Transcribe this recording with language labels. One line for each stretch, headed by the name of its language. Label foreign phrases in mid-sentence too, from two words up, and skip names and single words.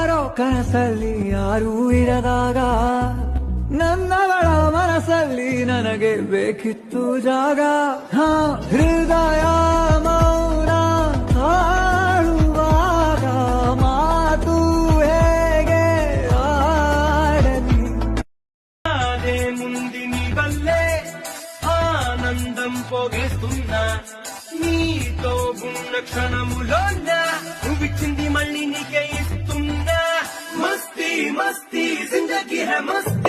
Kannada: ಕನಸಲ್ಲಿ ಯಾರೂ ಇರದಾಗ ನನ್ನವಳ ಮನಸ್ಸಲ್ಲಿ ನನಗೆ ಬೇಕಿತ್ತು ಜಾಗ. ಹೃದಯ ಮೌನ ಹಾಡುವಾಗ ಮಾತು ಹೇಗೆ ಆಡಲಿ.
Telugu: అదే ముందిని వల్లే ఆనందం పోగేస్తున్నా నీతో ఉన్న క్షణములోన నువ్విచ్చింది మళ్ళీ నీకే ఇస్తున్నా.
Hindi: मस्ती मस्ती ज़िंदगी है मस्ती.